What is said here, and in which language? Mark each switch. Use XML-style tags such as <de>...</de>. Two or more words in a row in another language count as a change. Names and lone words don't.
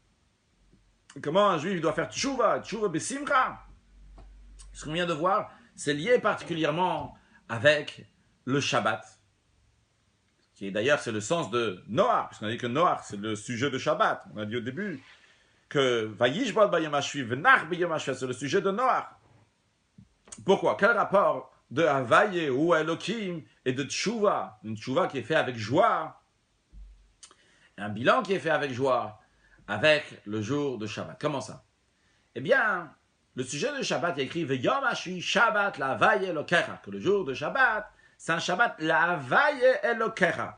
<fr>Comment un juif doit faire</fr> <he>תשובה בשמחה.</he> <fr>Ce qu'on vient de voir, c'est lié particulièrement avec le Shabbat, qui est d'ailleurs c'est le sens de Noach, puisqu'on a dit que Noach c'est le sujet de Shabbat. On a dit au début que</fr> <he>וישבות ביום השביעי וינח ביום השביעי,</he> <fr>c'est le sujet de Noach. Pourquoi? Quel rapport de Havaïe ou Elohim et de tchouva, une tchouva qui est faite avec joie, un bilan qui est fait avec joie, avec le jour de Shabbat. Comment ça? Eh bien, le sujet de Shabbat, il y a écrit</fr> <he>ויום השביעי שבת להויה אלקיך,</he> <fr>que le jour de Shabbat, c'est un</fr> <he>שבת להויה אלקיך.</he>